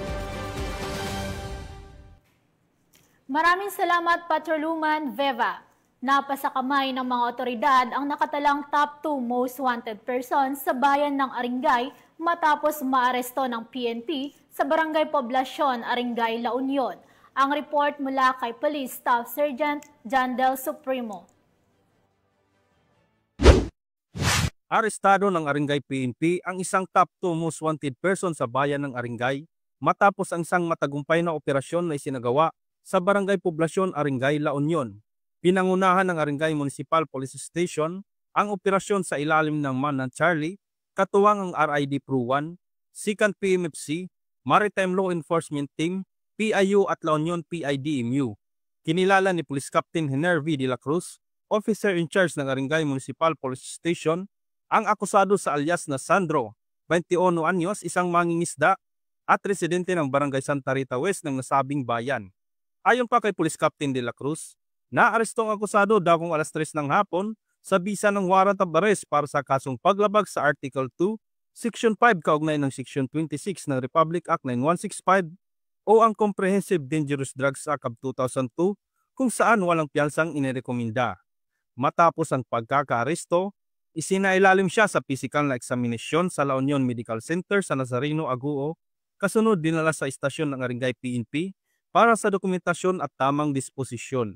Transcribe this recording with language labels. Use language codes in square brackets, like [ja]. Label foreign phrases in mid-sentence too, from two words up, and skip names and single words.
[tl] Maraming salamat, Patrolwoman Veva. Napasa kamay ng mga otoridad ang nakatalang top 2 [en] most wanted persons [tl] sa bayan ng Aringay matapos maaresto ng PNP sa Barangay Poblasyon, Aringay, La Union. Ang report mula kay Police Staff Sergeant Jandel Supremo. Arestado ng Aringay PNP ang isang top 2 [en] most wanted person [tl] sa bayan ng Aringay matapos ang isang matagumpay na operasyon na isinagawa sa Barangay Poblasyon, Aringay, La Union. Pinangunahan ng Aringay Municipal Police Station ang operasyon sa ilalim ng Manang Charlie, katuwang ang RID Pro 1, 2nd PMFC, Maritime Law Enforcement Team, PIU at La Union PIDMU. Kinilala ni Police Captain Henervi de la Cruz, [en] officer in charge [tl] ng Aringay Municipal Police Station, ang akusado sa alias na Sandro, 21 anyos, isang mangingisda at residente ng Barangay Santa Rita West ng nasabing bayan. Ayon pa kay Police Captain de la Cruz, naaresto ang akusado dakong alas 3 ng hapon sa bisa ng [en] warrant of arrest [tl] para sa kasong paglabag sa Article 2, Section 5 kaugnay ng Section 26 ng Republic Act 9165 o ang Comprehensive Dangerous Drugs Act of 2002 kung saan walang piyansang inirekomenda. Matapos ang pagkakaaresto, isinailalim siya sa physical na eksaminasyon sa La Union Medical Center sa Nazareno, Aguo, kasunod dinala sa istasyon ng Aringay PNP para sa dokumentasyon at tamang disposisyon.